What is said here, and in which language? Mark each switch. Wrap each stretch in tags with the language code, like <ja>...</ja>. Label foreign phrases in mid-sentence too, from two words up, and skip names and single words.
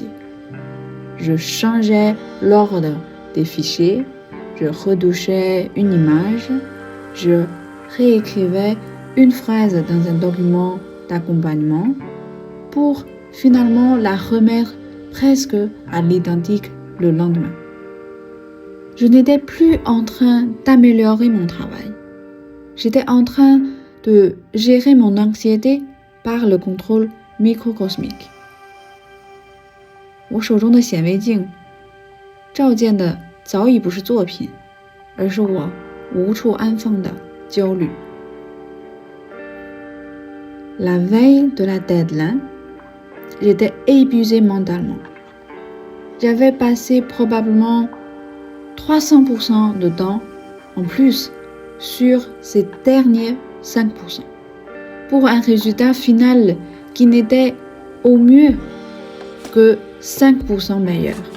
<fr>Je changeais l'ordre des fichiers, je retouchais une image, je réécrivais une phrase dans un document d'accompagnement pour finalement la remettre presque à l'identique le lendemain. Je n'étais plus en train d'améliorer mon travail. J'étais en train de gérer mon anxiété par le contrôle microcosmique.</fr> <zh>我手中的显微镜照见的早已不是作品， 而是我无处安放的焦虑。</zh> <fr>La veille de la deadline, j'étais épuisée mentalement. J'avais passé probablement 300% de temps en plus sur ces derniers 5%, pour un résultat final qui n'était au mieux que 5% meilleur.</fr>